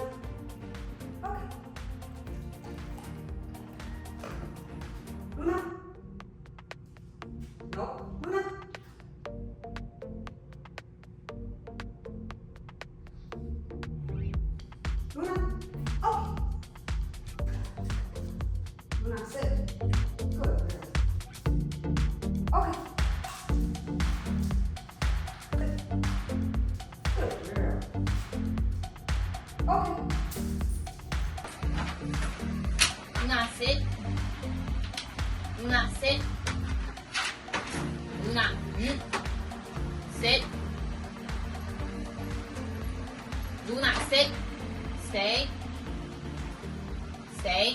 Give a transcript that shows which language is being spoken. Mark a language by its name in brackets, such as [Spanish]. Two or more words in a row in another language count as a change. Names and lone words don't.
[English] Okay. Luna. No. Luna. Luna. Okay. Luna, sit. Good. Okay. Sit. Good girl. Okay. Luna, sit. Luna, sit. Luna, sit. Luna, sit. Stay. Stay.